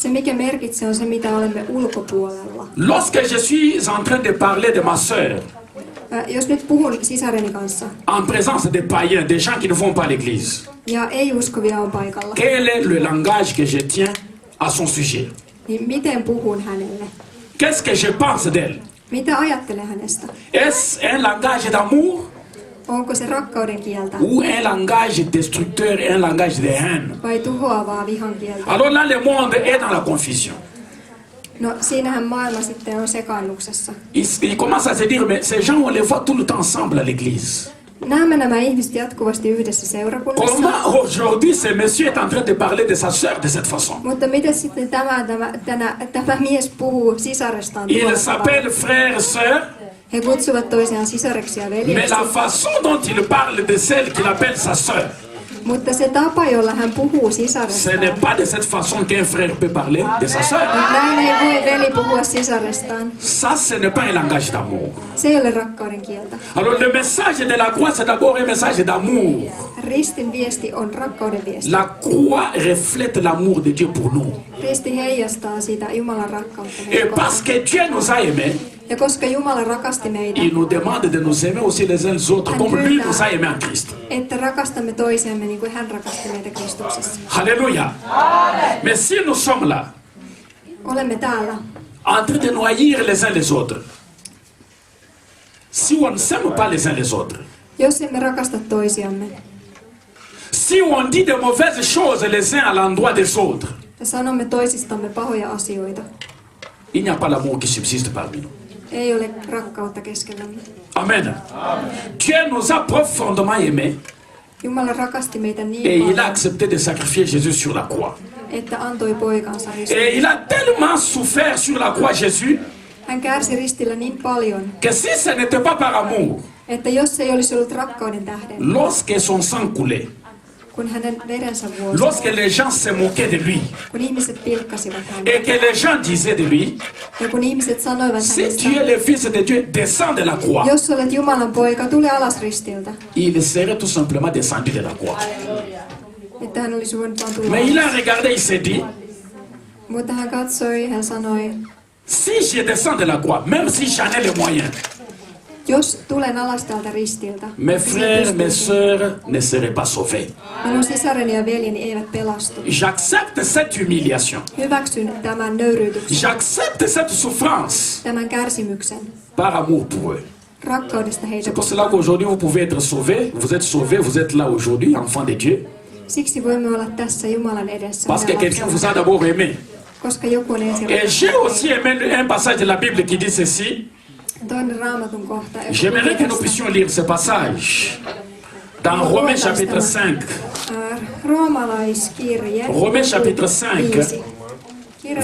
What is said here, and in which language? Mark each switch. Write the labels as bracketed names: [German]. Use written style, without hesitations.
[Finnish] Se, mikä merkitsee, on se, mitä olemme ulkopuolella. [French] Lorsque je suis en train de parler de ma sœur, [Finnish] Jos nyt puhun sisareni kanssa, [French] en présence des païens, des gens qui ne vont pas à l'église, [Finnish] ja ei-uskovia on paikalla, [French] quel est le langage que je tiens à son sujet? [Finnish] niin miten puhun hänelle? [French] Qu'est-ce que je pense d'elle? [Finnish] Mitä ajattelen hänestä? [French] Est-ce un langage d'amour [Finnish] Onko se rakkauden kieltä [French] ou un langage destructeur, un langage de haine? [Finnish] vai tuhoavaa vihan kieltä? [French] Alors là, le monde est dans la confusion. [Finnish] No siinähän maailma sitten on sekaannuksessa. [French] Il commence à se dire, mais ces gens, on les voit tout le temps ensemble à l'église. [Finnish] Näemme nämä ihmiset jatkuvasti yhdessä seurakunnassa. [French] Comment aujourd'hui ce monsieur est en train de parler de sa sœur de cette façon? [Finnish] Mutta miten sitten tämä mies puhuu sisarestaan [French] Il [Finnish] tuolla tavalla? [French] s'appelle frère et sœur, [Finnish] He kutsuvat toisiaan sisareksi ja [French] mais [Finnish] veljeksi. [French] la façon dont il parle de celle qu'il appelle sa sœur, [Finnish] Mutta se tapa, jolla hän puhuu [French] ce [Finnish] sisarestaan. [French] n'est pas de cette façon qu'un frère peut parler de sa sœur. [Finnish] Näin ei voi veli puhua sisarestaan. [French] Ça, ce n'est pas un langage d'amour. [Finnish] Se ei ole rakkauden kieltä. [French] Alors le message de la croix, c'est d'abord un message d'amour. [Finnish] Ristin viesti on rakkauden viesti. [French] La croix reflète l'amour de Dieu pour nous. [Finnish] Risti heijastaa sitä Jumalan rakkautta. [French] Et [Finnish] meitä [French] parce [Finnish] kohtaan. [French] que Dieu nous a aimés, [Finnish] Ja koska Jumala rakasti meitä, [French] il nous demande de nous aimer aussi les uns les autres, comme lui nous a aimés en Christ. [Finnish] että rakastamme toisiamme niin kuin hän rakasti meitä Kristuksessa. [French] Alléluia. Mais si nous sommes là, [Finnish] Olemme täällä, [French] en train de nous haïr les uns les autres, si on ne s'aime pas les uns les autres, [Finnish] jos emme rakasta toisiamme [French] si on dit de mauvaises choses les uns à l'endroit des autres, [Finnish] ja sanomme toisistamme pahoja asioita, [French] il n'y a pas l'amour qui subsiste parmi nous. [Finnish] ei ole rakkautta keskellämme. [French] Amen. Dieu nous a profondément aimés [Finnish] Jumala rakasti meitä [French] et [Finnish] niin [French] il a [Finnish] paljon, [French] accepté de sacrifier Jésus sur la croix. [Finnish] että antoi poikansa [French] Et [Finnish] ristille. [French] il a tellement souffert sur la croix Jésus [Finnish] Hän kärsi ristillä niin paljon, [French] que si ce n'était pas par amour, [Finnish] että jos se ei olisi ollut rakkauden tähden, [French] lorsque son sang coulait, [Finnish] kun hänen verensä vuosi, [French] lorsque les gens se moquaient de lui [Finnish] kun ihmiset pilkkasivat häntä, [French] et que les gens disaient de lui, [Finnish] ja kun ihmiset sanoivat [French] si [Finnish] hänestä, [French] tu es le fils de Dieu, descends de la croix, [Finnish] jos olet Jumalan poika, tule alas ristiltä, [French] il serait tout simplement descendu de la croix. [Finnish] että hän olisi voinut vaan tulla [French] Mais il a [Finnish] alas. [French] regardé, il s'est dit, [Finnish] Mutta hän katsoi, hän sanoi, [French] si je descends de la croix, même si j'en ai les moyens, [Finnish] jos tulen alas täältä ristiltä, [French] mes [Finnish] siihen [French] frères, mes [Finnish] pystyisin, [French] sœurs ne seraient pas sauvés. [Finnish] minun sisareni ja veljeni eivät pelastu. [French] J'accepte cette humiliation. [Finnish] Hyväksyn tämän nöyryytyksen, [French] J'accepte cette souffrance [Finnish] tämän kärsimyksen, [French] par amour pour eux. [Finnish] rakkaudesta heitä [French] C'est pour [Finnish] kohtaan. [French] cela qu'aujourd'hui vous pouvez être sauvés, vous êtes là aujourd'hui, enfants de Dieu, [Finnish] Siksi voimme olla tässä Jumalan edessä, [French] parce que [Finnish] meidän [French] quelqu'un vous a [Finnish] lapsemme, [French] d'abord aimé. [Finnish] koska joku on ensin [French] Et j'ai aussi aimé un passage de la Bible qui dit ceci. [Finnish] toinen Raamatun kohta. joka [French] J'aimerais que nous [Finnish] tästä. [French] puissions lire ce passage dans Romains chapitre 5. [Finnish] Roomalaiskirje. [French] Romains chapitre 5, [Finnish] 5. Kirje